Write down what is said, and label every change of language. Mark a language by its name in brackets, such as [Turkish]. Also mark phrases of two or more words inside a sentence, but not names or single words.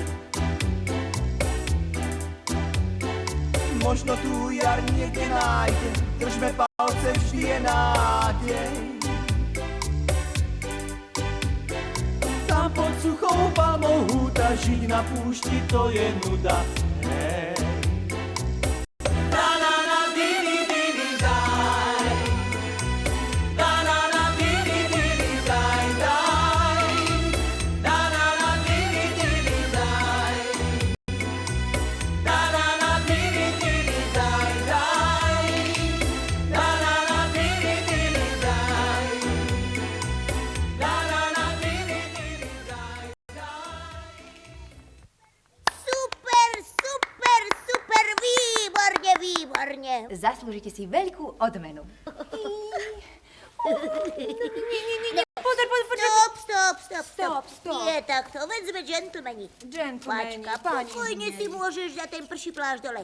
[Slovak] Možno tu jar niekde nájde, držme palce, vždy je nádej. Tam pod suchou palmou húta, žiť na púšti, to je nuda. Hej. Da-da-da, di-di-di-di, daj. Da-da-da, di-di-di-di, daj, daj. Da-da-da, di-di-di-di, daj. Da-da-da, di-di-di-di, daj, daj. Da-da-da, di-di-di-di, daj. Da-da-da, di-di-di-di, daj, daj. Super, super, super, výborne, výborne. Zaslúžite si veľkú odmenu. Pozor. Stop. Nie takto, veď sme džentlmeni. Pačka, pokojne si môžeš dať ten prší plášť dole.